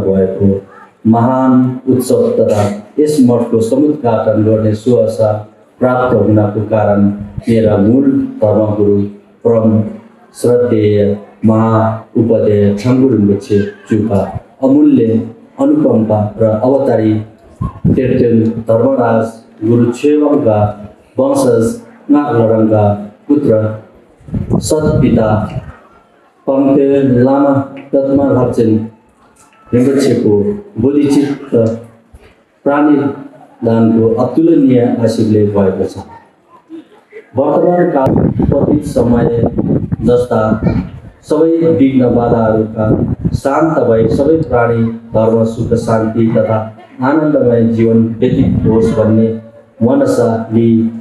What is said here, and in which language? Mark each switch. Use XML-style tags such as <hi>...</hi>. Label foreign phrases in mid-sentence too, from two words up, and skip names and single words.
<ne>भएको महान उत्सव तथा यस मठको समुद्घाटन गर्ने सुअवसर प्राप्त हुनको कारण मेरा मूल धर्मगुरु परम श्रद्धेय महा उपाध्याय छाङ्गुरुङ छेचुका अमूल्य अनुकम्पा र अवतारी 13 धर्मराज गुरु छेवाङका वंशज नाग लडाङका पुत्र सत्पिता पङ्क्ते लामा दत्मा लाप्चेन रिम्पोछेको बोधिचित्त प्राणीदानको अतुलनीय आशीर्वादले भएको छ। वर्तमान काल पतित समय जस्ता सबै विघ्न बाधाहरूका शान्त भई सबै प्राणी धर्म सुख शान्ति तथा आनन्दमय जीवन व्यतीत होस् भन्ने मनसा लिई</ne>